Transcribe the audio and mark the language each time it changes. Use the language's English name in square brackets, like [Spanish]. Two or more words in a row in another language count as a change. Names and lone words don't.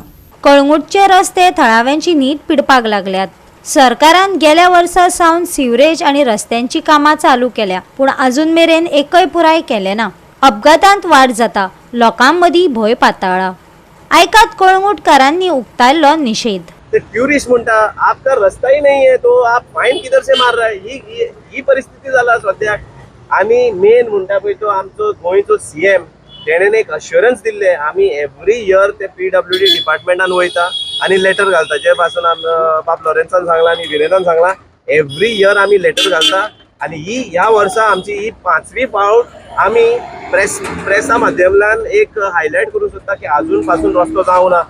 [Konkani] कळंगूटचे रस्ते थळाव्यांची नीट पिडपाक लागल्यात. सरकारान गेल्या वर्सा सावन सिवरेज आणि रस्त्यांची कामां चालू केल्या, पूण अजून मेरेन एकय पुराय केले ना. अपघातांत वाड जाता, लोकांमदीं भंय पाताळा. आयकात कळंगूटकारांनी उक्तायल्लो निशेध. ते ट्यूरिस्ट म्हणता [Hindi] आपका रास्ता ही नहीं है तो आप फाइन किधर से मार रहा है, [Konkani] ही परिस्थिती जाला सद्याक. आनी मेन म्हणटा पळय तो आमचो गोंयचो सीएम तेणेन एक अश्युरन्स दिल्ले आमी [English] every year [Konkani] ते PWD डिपार्टमेंटान वयता आनी लेटर घालता. जे पासून बाब लॉरेन्सान सांगला आनी विरेनान सांगला [English] every year [Konkani] आमी लेटर घालता. आनी ही ह्या वर्सा आमची ही 5वी फावट आमी प्रेसा माध्यमांतल्यान एक हायलायट करूंक सोदता की अजून पासून रस्तो जावं ना.